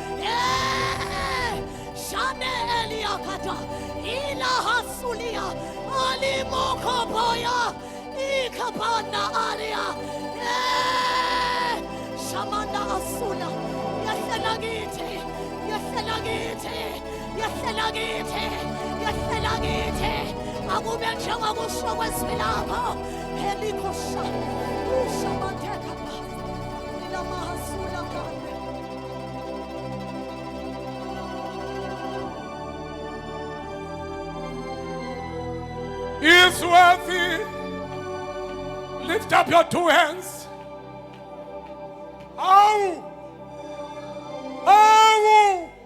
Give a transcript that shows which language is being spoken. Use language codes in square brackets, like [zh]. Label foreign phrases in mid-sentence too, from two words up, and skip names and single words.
[en] Shane Eliakata, Ila Hasulia, Ali Mokoboya, Ikapana Aria, Shamana Asula, Yaselagite, Yaselagite, Yaselagite, Yaselagite, Abubencha Agusha Westmilago, Helikosha, Shamantekapa, Ila Mahasula. He is worthy. Lift up your two hands. Oh! Oh!